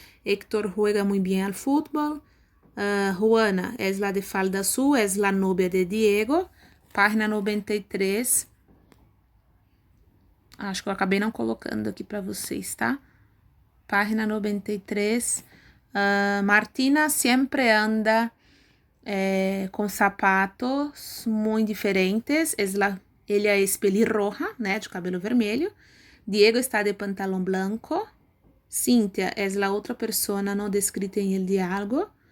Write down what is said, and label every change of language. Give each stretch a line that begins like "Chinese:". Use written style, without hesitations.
Spanish: Héctor juega muy bien al fútbol. Juana es la de falda azul, es la novia de Diego.
Portuguese: Página 93. Acho que eu acabei não colocando aqui para vocês, tá? Página 93. Martina
Spanish: siempre anda
Portuguese: com sapatos muito diferentes.
Spanish: Ella es pelirroja, né,
Portuguese: de cabelo vermelho.
Spanish: Diego está de pantalón blanco. Cíntia es la otra persona no descrita en el diálogo.